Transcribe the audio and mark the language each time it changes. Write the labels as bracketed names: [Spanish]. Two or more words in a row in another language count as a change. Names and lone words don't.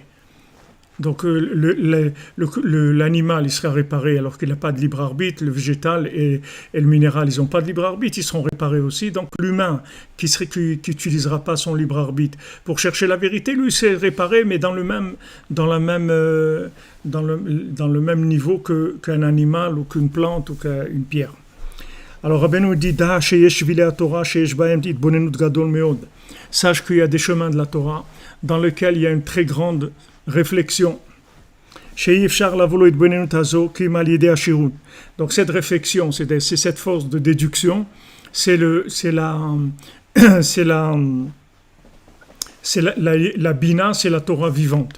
[French] Donc l'animal il sera réparé alors qu'il n'a pas de libre arbitre, le végétal et le minéral ils n'ont pas de libre arbitre, ils seront réparés aussi. Donc l'humain qui n'utilisera pas son libre arbitre pour chercher la vérité, lui c'est réparé mais dans le même niveau qu'un animal ou qu'une plante ou qu'une pierre. Alors Rabbeinu dit [Hebrew] דע שיש שבילי תורה שיש בהם התבוננות גדול מאוד. [French] Sache qu'il y a des chemins de la Torah dans lesquels il y a une très grande réflexion. Donc cette réflexion, c'est cette force de déduction, c'est la bina, c'est la Torah vivante.